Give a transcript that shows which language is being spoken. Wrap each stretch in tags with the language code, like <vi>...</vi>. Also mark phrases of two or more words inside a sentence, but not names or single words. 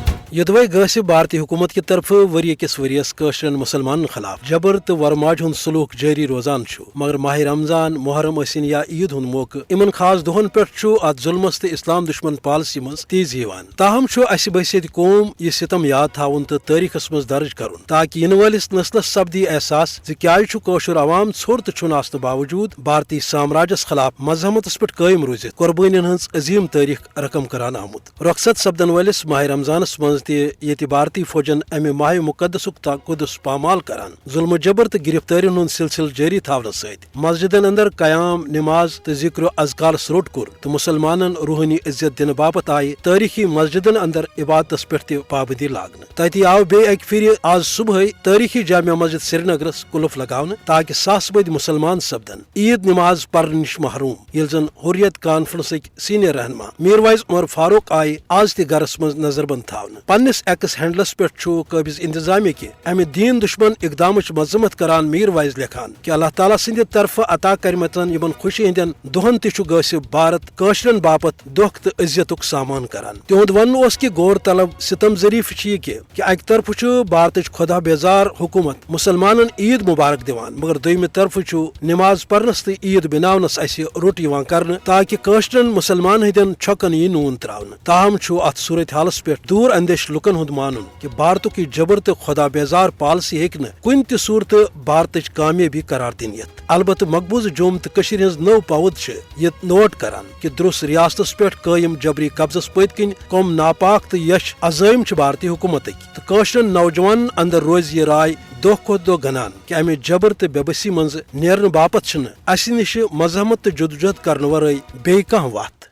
<ks>یدوے گھس بھارتی حکومت کی طرف وری کس وریس قشرن مسلمان خلاف جبر تو ورماج ہند سلوک جاری روزان مگر ماہ رمضان محرم ٲسِن یا عید ہند موقع ان خاص دہن پہ ات ظلمس تو اسلام دشمن پالسی مز تیزی تاہم اس بحثیت قوم یہ ستم یاد تھاون تو تاریخس مز درج کرن تاکہ ین ولس نسلس سپدی احساس زشر عوام ژھوٚر تو چھُنہٕ آسنہٕ باوجود بھارتی سامراجس خلاف مذہمتس پہ قائم روزت قربانین ہز عظیم تاریخ رقم کران آمت رخصت سپدن ولس ماہ رمضانس مز تہ بھارتی فوجن امہ ماہ مقدسک تقدس پامال کران ظلم جبر تو گرفتارین ہند سلسلہ جاری تھاونس ست مسجدن اندر قیام نماز تو ذکر و اذکار روٹ کور تو مسلمانن روحانی عزت دن باپت آئی تاریخی مسجدن اندر عبادتس پہ تہ پابندی لاگن تتہ آو بے اکہ پھر آز صبح تاریخی جامع مسجد سری نگرس قلف لگاؤن تاکہ ساس بد مسلمان سپدن عید نماز پرن نش محروم یل زن حریت کانفرنسک سینئر رہنما میر وائز عمر فاروق آئی آز تہ گرس مز نظر بند تھاون پنس ایکس ہینڈلس پہ قابض انتظامیہ کہ امہ دین دشمن اقدامچ مذمت کران میر وائز لکھان کہ اللہ تعالیٰ سند طرف عطا کرمتن یمن خوشی ہندین دہن تہ گژھِ بھارت کاشرن باپت دکھ تو عزتک سامان کران تہد ون اس کہ غور طلب ستم ظریف یہ کہ اکہ طرف بھارت خدا بیزار حکومت مسلمانن عید مبارک دان مگر دویمہ طرف نماز پرنس تو عید بناونس اسہ روٹ کرنے تاکہ کاشرن مسلمان ہندین چھکن یہ نون تراؤن تاہم ات صورت حالس پہ دور اندیش لکن ہند مانن کہ بھارتک یہ جبر تو خدا بیزار پالسی ہیکہ کن تہ صورت بھارتچ کامیابی قرار دن یت البتہ مقبوضہ جوم تو ہز نو پود یہ نوٹ کران کہ درست ریاستس پہ قائم جبری قبضس پت کن کم ناپاک تو یش عزائم بھارتی حکومتک تو کاشرن نوجوان اندر روز یہ رائے دہ کھت دہ گنان کہ امہ جبر تو بے بسی مز نیرن باپت اس نش مذہمت تو جدوجہد کرنے ورائے بی کانٛہہ وتھ</ks>